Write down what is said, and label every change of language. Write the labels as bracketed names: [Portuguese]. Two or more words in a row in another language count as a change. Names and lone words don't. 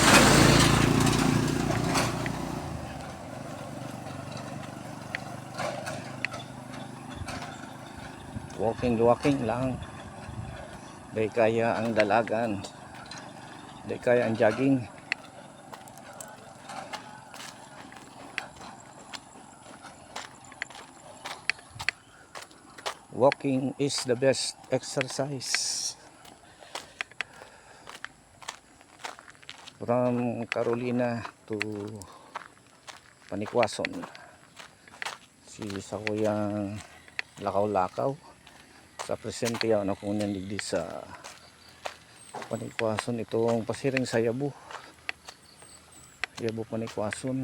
[Bikol] Walking lang. Di kaya ang dalagan. Di kaya ang jogging. [English] Walking is the best exercise. From Carolina to Panikwason. [Bikol] Si sa kuyang lakaw-lakaw. Sa presente yan ako nyan digdi sa Panikwason. Itong pasiring sa Yabu Panikwason.